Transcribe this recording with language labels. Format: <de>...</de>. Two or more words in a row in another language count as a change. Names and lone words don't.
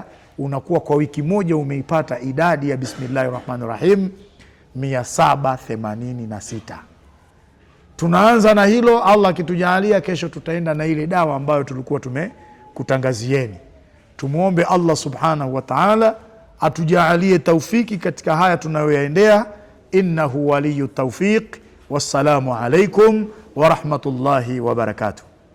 <sw>Unakuwa kwa wiki moja umeipata idadi ya Bismillahirrahmanirrahim 786. Tunaanza na hilo. Allah akitujalia, kesho tutaenda na ile dawa ambayo tulikuwa tumekutangazieni. Tumuombe Allah</sw> <ar>سبحانه وتعالى</ar> <sw>atujalie taufiki katika haya tunayoyaendea.</sw> <ar>إنه ولي التوفيق. والسلام عليكم ورحمة الله وبركاته.</ar>